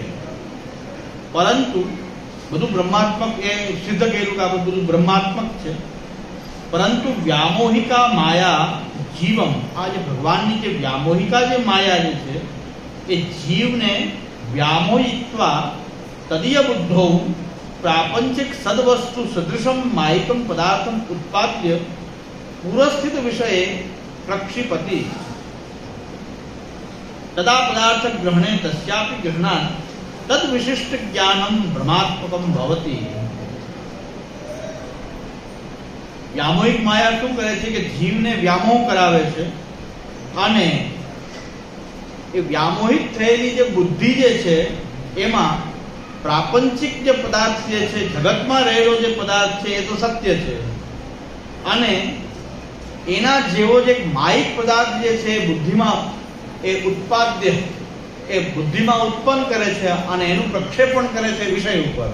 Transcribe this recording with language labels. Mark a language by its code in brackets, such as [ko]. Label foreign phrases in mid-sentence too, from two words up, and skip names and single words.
[gu] પરંતુ બધું બ્રહ્માત્મક એ સિદ્ધ કર્યું કે આપણે બધું બ્રહ્માત્મક છે. [sa] પરંતુ व्यामोहिका माया जीवम्, [gu] આ જે ભગવાનની જે વ્યામોહિકા જે માયા જે છે એ જીવને [sa] व्यामोहयित्वा तदीय बुद्धौ प्रापंचिक सदवस्तु सदृशम मायिकम पदार्थम उत्पाद्य पूर्वस्थित विषये प्रक्षिपति तदा पदार्थ ग्रहणे तस्यापि ग्रहणात् तद विशिष्ट ज्ञानम ब्रह्मात्मकम भवति. व्यामोहिक माया [gu] શું કરે છે કે જીવને વ્યામોહ કરાવે છે અને એ વ્યામોહિત થયેલી જે બુદ્ધિ જે છે એમાં પ્રાપંચિક જે પદાર્થ જે છે જગતમાં રહેલો જે પદાર્થ છે એ તો સત્ય છે અને એના જેવો જે માયિક પદાર્થ જે છે બુદ્ધિમાં એ ઉત્પાદ્ય એ બુદ્ધિમાં ઉત્પન્ન કરે છે અને એનું પ્રક્ષેપણ કરે છે વિષય ઉપર.